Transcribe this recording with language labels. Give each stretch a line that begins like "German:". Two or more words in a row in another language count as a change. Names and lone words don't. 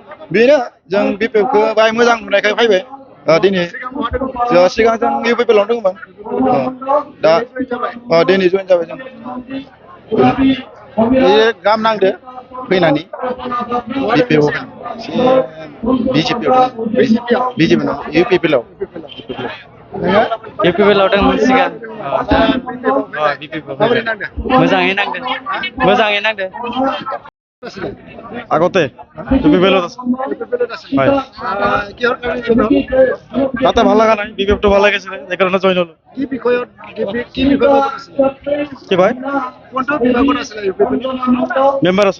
Bodo: बेनो जों बिपिएफखौ बाहाय मोजां मोननायखाय फैबाय दिनै सिगां जों इउपिपिएलआव दंमोन दा दिनै जइन जाबाय जों बे गाहाम नांदो फैनानै बिपिएफआव बिजेपि नङा इउपिपिएलआव इउपिपिएलआव दंमोन सिगां मोजाङै नांदो
Assamese: আগতে ইউপিপিএলত আছে হয় তাতে ভাল লগা নাই বিপিএফটো ভাল লাগিছিলে সেইকাৰণে জইন হলো কি বিষয়ত কি ভাই কোনটো বিভাগত আছিল ইউপিপিএল মেম্বাৰ আছে